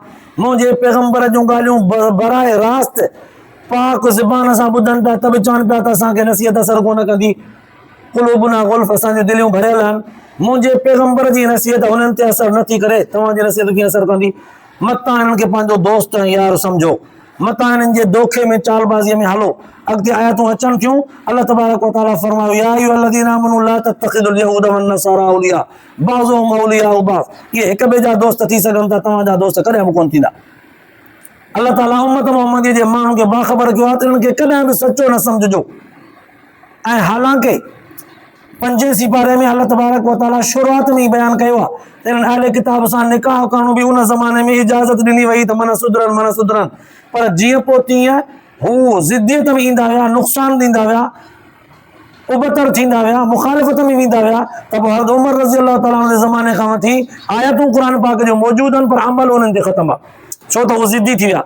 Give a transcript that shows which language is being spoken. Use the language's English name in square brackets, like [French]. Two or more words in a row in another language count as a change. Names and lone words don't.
[Sindhi] मुंहिंजे पैगंबर जूं ॻाल्हियूं बराए रास्त पाक ज़ुबान सां ॿुधनि था, त बि चवनि पिया त असांखे नसीहत असर कोन कंदी, [Arabic] قلوبنا غلف, [Sindhi] असांजी दिलियूं भरियल आहिनि। मुंहिंजे पैगंबर जी नसीहत हुननि ते असर नथी करे, तव्हांजी नसीहत कीअं असर कंदी? मतां हिननि खे पंहिंजो दोस्त ऐं यार सम्झो, मतां हिननि जे दोखे में चालबाज़ीअ में हलो। अॻिते आयतूं अचनि थियूं, अल्लाह तबारक व तआला फरमायो [Arabic] يا أيها الذين آمنوا لا تتخذوا اليهود والنصارى أولياء بعضهم أولياء بعض, [Sindhi] इहे हिक ॿिए जा दोस्त थी सघनि था, तव्हांजा दोस्त कॾहिं बि कोन थींदा। अल्लाह ताला उम्मत मुहम्मदीअ जे माण्हुनि खे बाख़बर कयो आहे त इन्हनि खे कॾहिं बि सचो न सम्झिजो। ऐं हालांकि 5 सिपारे में अल्लाह तबारक व तआला शुरूआत में ई बयानु कयो आहे त इन्हनि अहले किताब सां निकाह करणो बि उन ज़माने में इजाज़त ॾिनी वई त मन सुधरनि, पर जीअं पोइ तीअं हू ज़िद्दियत में ईंदा विया, नुक़सान ॾींदा विया, उबतर थींदा विया, मुखालिफ़त में वेंदा विया, त पोइ हज़रत उमर रज़ी अल्लाह ताला जे ज़माने खां वठी आयतूं क़ुर पाक जो मौजूद आहिनि, पर अमल उन्हनि ते ख़तमु आहे, छो त उहे ज़िद्दी थी विया।